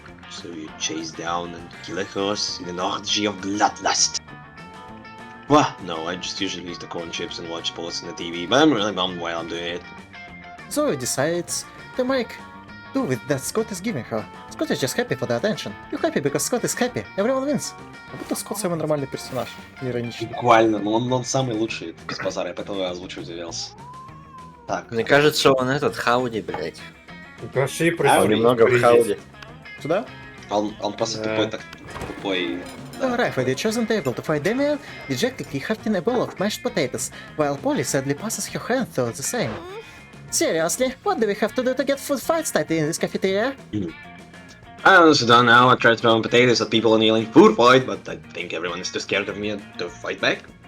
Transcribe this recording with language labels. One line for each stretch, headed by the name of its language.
English: So you chase down and kill a horse in an orgy of bloodlust. Well, no, I just usually eat the corn chips and watch sports on the TV, but I'm really bummed while I'm doing it. Zoe decides to make do with that Scott is giving her. Scott is just happy for the attention. You're happy because Scott is happy. Everyone wins.
Russian: Как будто Скотт самый нормальный персонаж. Иронично. Буквально, но он самый лучший без базара, я поэтому я озвучивать завелся. Так. Мне кажется, он этот Хауди, блядь. Прошли, Он немного в Хауди. Сюда? Он просто тупой, так тупой.
English: Arrive at the chosen table to fight Damien, dejectedly hefting a bowl of mashed potatoes, while Polly sadly passes her hand through the same. Seriously, what do we have to do to get food fight started in this cafeteria? I honestly don't know. I tried throwing potatoes at people and yelling food fight, but I think everyone is too scared of me to fight back.